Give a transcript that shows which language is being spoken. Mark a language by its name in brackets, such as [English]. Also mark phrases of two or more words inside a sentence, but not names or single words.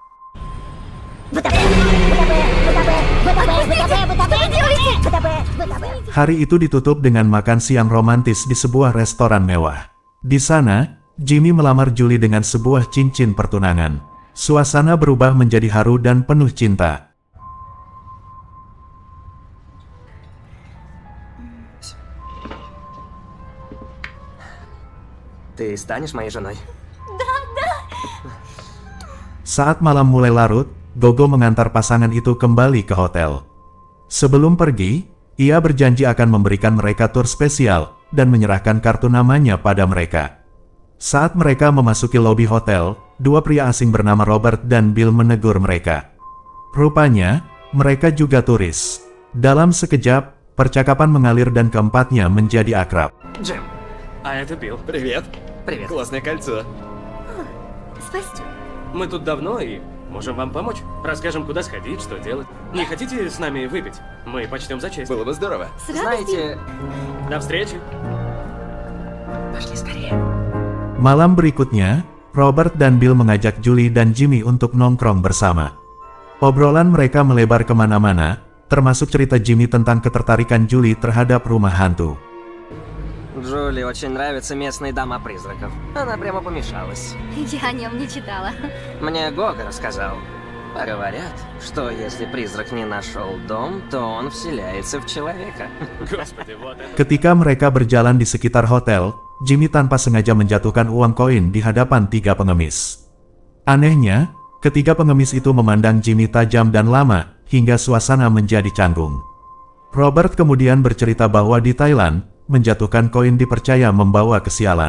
[Indonesian] Hari itu ditutup dengan makan siang romantis di sebuah restoran mewah. Di sana, Jimmy melamar Julie dengan sebuah cincin pertunangan. Suasana berubah menjadi haru dan penuh cinta. [Russian] Ты станешь моей женой? [Indonesian] Saat malam mulai larut, Gogo mengantar pasangan itu kembali ke hotel. Sebelum pergi, ia berjanji akan memberikan mereka tur spesial dan menyerahkan kartu namanya pada mereka. Saat mereka memasuki lobi hotel, dua pria asing bernama Robert dan Bill menegur mereka. Rupanya, mereka juga turis. Dalam sekejap, percakapan mengalir dan keempatnya menjadi akrab. [Russian] Джим, а это Билл. Привет. Привет. Классное кольцо. Спасибо. Мы тут давно и можем вам помочь. Расскажем, куда сходить, что делать. Не хотите с нами выпить? Мы почтем за честь. Было бы здорово. С радостью. Знаете, до встречи. Пошли скорее. [Indonesian] Malam berikutnya, Robert dan Bill mengajak Julie dan Jimmy untuk nongkrong bersama. Obrolan mereka melebar kemana-mana, termasuk cerita Jimmy tentang ketertarikan Julie terhadap rumah hantu. Джули очень нравится местный дом о призраков. Она прямо помешалась. Я о нем не читала. Мне Гога рассказал. Говорят, что если призрак не нашел дом, то он вселяется в человека. Господи, вот это... Ketika mereka berjalan di sekitar hotel, Jimmy tanpa sengaja menjatuhkan uang koin di hadapan tiga pengemis. Anehnya, ketiga pengemis itu memandang Jimmy tajam dan lama, hingga suasana menjadi canggung. Robert kemudian bercerita bahwa di Thailand, menjatuhkan koin dipercaya membawa kesialan.